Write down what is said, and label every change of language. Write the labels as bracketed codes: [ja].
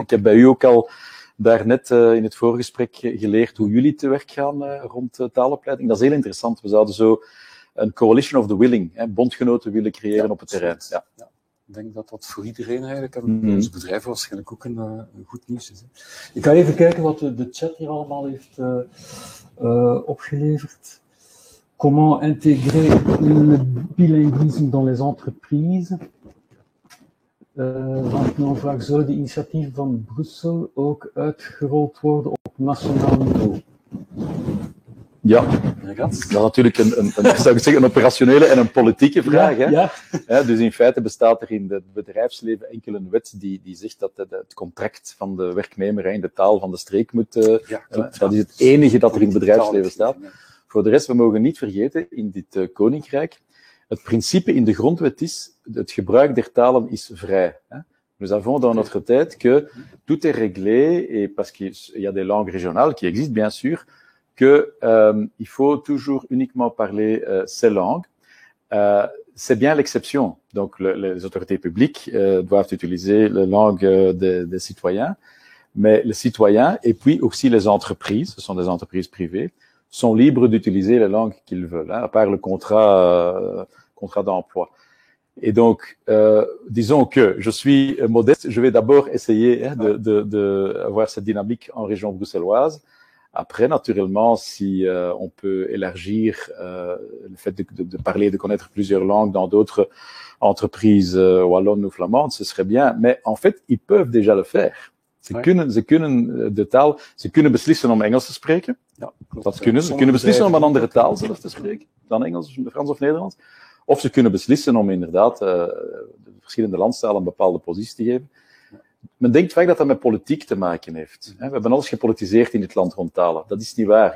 [nl] Ik heb bij u ook al daarnet in het voorgesprek geleerd hoe jullie te werk gaan rond taalopleiding. Dat is heel interessant. We zouden zo een [en] coalition of the willing, [nl] bondgenoten willen creëren op het terrein. Ja. Ja. Ik denk dat dat voor iedereen eigenlijk, en onze bedrijven waarschijnlijk ook een goed nieuws is. Ik ga even kijken wat de chat hier allemaal heeft opgeleverd. [fr] Comment intégrer le bilinguisme dans les entreprises? [nl] Dan vraag, zullen de initiatieven van Brussel ook uitgerold worden op nationaal niveau? Ja, dat is natuurlijk zou ik zeggen, een operationele en een politieke vraag. Ja. Dus in feite bestaat er in het bedrijfsleven enkel een wet die zegt dat het contract van de werknemer in de taal van de streek moet. Dat is het enige dat er in het bedrijfsleven staat. Voor de rest, we mogen niet vergeten, in dit koninkrijk, het principe in de grondwet is, het gebruik der talen is vrij. [fr] Nous avons dans notre tête que tout est réglé, et parce qu'il y a des langues régionales qui existent, bien sûr, que il faut toujours uniquement parler ces langues. C'est bien l'exception. Donc, les autorités publiques doivent utiliser la langue des citoyens, mais les citoyens, et puis aussi les entreprises, ce sont des entreprises privées, sont libres d'utiliser la langue qu'ils veulent, à part le contrat d'emploi. Et donc, disons que je suis modeste, je vais d'abord essayer de avoir cette dynamique en région bruxelloise. Après, naturellement, si on peut élargir le fait de parler, de connaître plusieurs langues dans d'autres entreprises wallonnes ou flamandes, ce serait bien. Mais en fait, ils peuvent déjà le faire. [nl] Ze kunnen de taal, ze kunnen beslissen om Engels te spreken. Ja, dat kunnen ze. Ze kunnen beslissen om een andere taal zelf te spreken dan Engels, Frans of Nederlands. Of ze kunnen beslissen om inderdaad de verschillende landstalen een bepaalde positie te geven. Men denkt vaak dat dat met politiek te maken heeft. We hebben alles gepolitiseerd in dit land rond talen. Dat is niet waar.